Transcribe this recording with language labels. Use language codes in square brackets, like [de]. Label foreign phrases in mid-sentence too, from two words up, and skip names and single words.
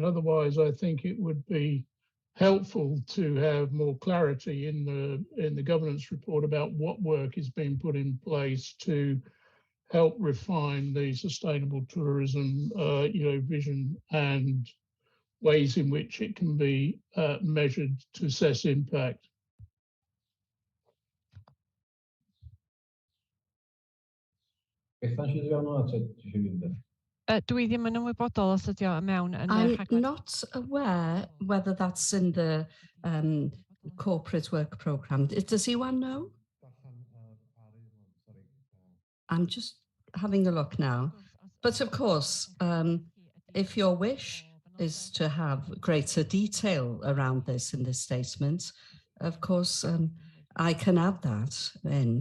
[en] Otherwise, I think it would be helpful to have more clarity in the governance report about what work is being put in place to help refine the sustainable tourism vision and ways in which it can be measured to assess impact. [cy] Dwi ddim yn ymwybodol os ydi o mewn yn [en] I'm not aware whether that's in the corporate work programme. Does anyone know? I'm just having a look now. But of course, if your wish is to have greater detail around this in this statement, of course, I can add that in.